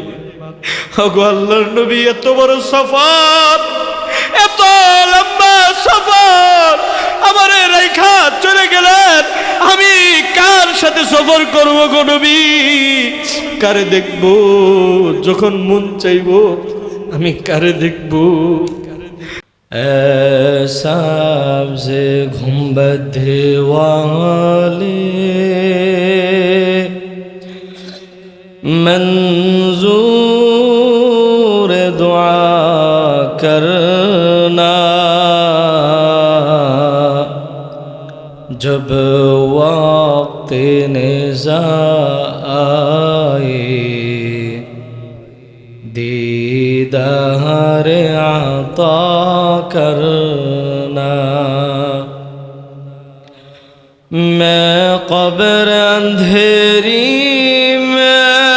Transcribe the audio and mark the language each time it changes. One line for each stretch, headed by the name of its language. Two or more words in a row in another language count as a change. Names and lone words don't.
Bangla: ওগো আল্লাহর নবী এত বড় সফর, এত লম্বা সফর আমারে রাইখা চলে গেলেন, আমি কার সাথে সফর করব গো নবী? কারে দেখব? যখন মন চাইব আমি কারে দেখব?
Urdu: سبز گنبد والے منظور دعا کرنا جب وقت نزاع آئے دیدار عطا کرنا میں قبر اندھیری میں